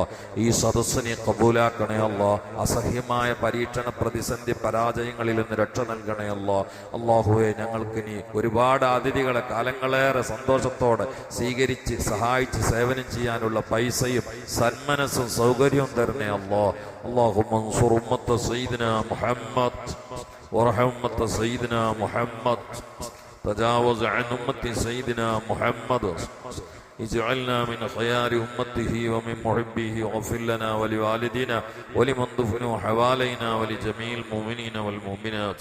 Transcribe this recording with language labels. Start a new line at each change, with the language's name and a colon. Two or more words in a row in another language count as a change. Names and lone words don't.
Malayalam: ഈ സദസ്സിനെ കബൂലാക്കണേ അല്ലാ. അസഹ്യമായ പരീക്ഷണ, പ്രതിസന്ധി, പരാജയങ്ങളിൽ നിന്ന് രക്ഷ നൽകണേ അല്ലാ. അള്ളാഹുവെ ഞങ്ങൾക്ക് നീ ഒരുപാട് അതിഥികളെ കാലങ്ങളേറെ സന്തോഷത്തോടെ സ്വീകരിച്ച് സഹായിച്ച് സേവനം ചെയ്യാനുള്ള പൈസയും സന്മനസ്സും സൗകര്യവും തരണേ അല്ലാ.
Arabic: اللهم انصر أمة سيدنا محمد وارحم أمة سيدنا محمد تجاوز عن أمة سيدنا محمد اجعلنا من خيار أمته ومن محبه واغفر لنا ولوالدينا ولمن دفنوا حوالينا ولجميع المؤمنين والمؤمنات.